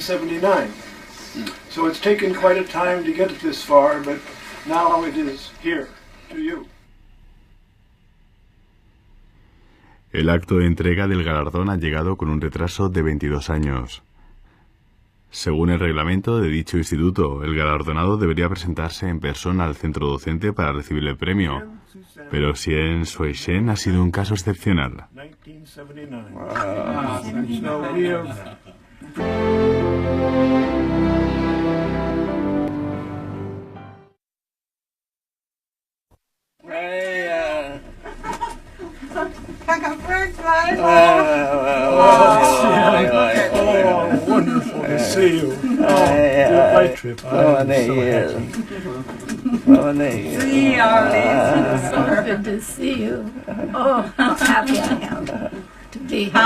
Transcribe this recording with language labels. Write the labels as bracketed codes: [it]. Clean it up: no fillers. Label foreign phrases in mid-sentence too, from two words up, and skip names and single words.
[en] So it's taken quite a time to get it this far, but Now it is here to you. [es] El acto de entrega del galardón ha llegado con un retraso de 22 años. Según el reglamento de dicho instituto, el galardonado debería presentarse en persona al centro docente para recibir el premio, pero Xian Shui-shen ha sido un caso excepcional. [zh] 看看 Frank 来了。 [en] Wonderful to see you. My trip. See you, Arlie. So good to see you. Oh, how happy I am to be here.